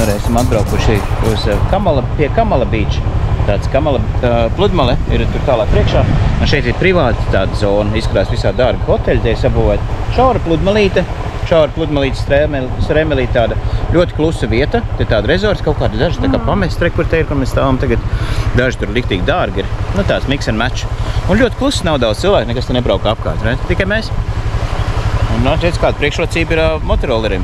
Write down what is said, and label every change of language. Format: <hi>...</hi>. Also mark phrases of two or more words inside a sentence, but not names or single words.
<lv>esam atbraukuši uz pie Kamala Beach. Tāds Kamala pludmale ir tur tālāk priekšā. Un šeit ir privāta tāda zona. Izskatās visā dārga hoteļi, tie sabūvēt. Šaura pludmalīte stremelīte, tāda ļoti klusa vieta. Te tāda rezorts, kaut kāda daži tā kā pamest, kur te ir, kur mēs stāvam tagad. Daži tur liktīgi dārgi ir. Nu tāds</lv> <en>mix and match.</en> <lv>Un ļoti klusa, nav daudz cilvēku, nekas te nebrauka apkārt, ne? Tikai mēs. Un redz, kāda priekšrocība ir motorollerim.</lv>